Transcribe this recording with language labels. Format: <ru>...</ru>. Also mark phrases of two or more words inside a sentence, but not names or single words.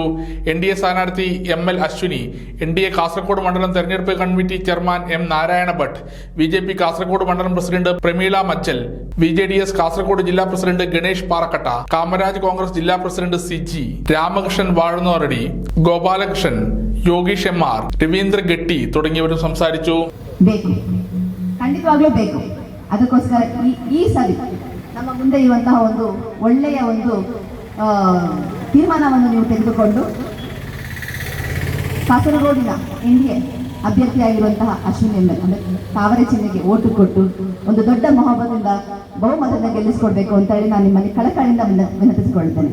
<ml>NDA സ്ഥാനാർത്ഥി ML അശ്വിനി, NDA കാസർഗോഡ് മണ്ഡലം തെരഞ്ഞെടുപ്പ് കമ്മിറ്റി ചെയർമാൻ M നാരായണ ഭട്ട്, BJP കാസർഗോഡ് മണ്ഡലം പ്രസിഡന്റ് പ്രമീള മച്ചൽ, BJDS കാസർഗോഡ് ജില്ലാ പ്രസിഡന്റ് ഗണേഷ് പാറക്കട്ട, കാമരാജ് കോൺഗ്രസ് ജില്ലാ പ്രസിഡന്റ് സിജി, രാമകൃഷ്ണൻ വാഴുന്നോറടി, ഗോപാലകൃഷ്ണൻ, ಯೋಗೀಶ್ MR, ರವೀಂದ್ರ ಗೆಟ್ಟಿ തുടങ്ങിയവരും സംസാരിച്ചു.</ml> <kn>ಖಂಡಿತವಾಗ್ಲೂ ಬೇಕು. ಅದಕ್ಕೋಸ್ಕರ ಈ ಸರಿ ನಮ್ಮ ಮುಂದೆ ಇರುವಂತಹ ಒಂದು ಒಳ್ಳೆಯ ಒಂದು ತೀರ್ಮಾನವನ್ನು ನೀವು ತೆಗೆದುಕೊಂಡು ಕಾಸರಗೋಡಿನ NDA ಅಭ್ಯರ್ಥಿಯಾಗಿರುವಂತಹ ಅಶ್ವಿನಿ ML ಅಂದರೆ ತಾವರೆ ಚಿಹ್ನೆಗೆ ಓಟು ಕೊಟ್ಟು ಒಂದು ದೊಡ್ಡ ಬಹುಮತದಿಂದ ಗೆಲ್ಲಿಸಿಕೊಡ್ಬೇಕು ಅಂತ ಹೇಳಿ ನಾನು ನಿಮ್ಮಲ್ಲಿ ಕಳಕಳಿಯಿಂದ ವಿನಂತಿಸಿಕೊಳ್ಳುತ್ತೇನೆ.</kn>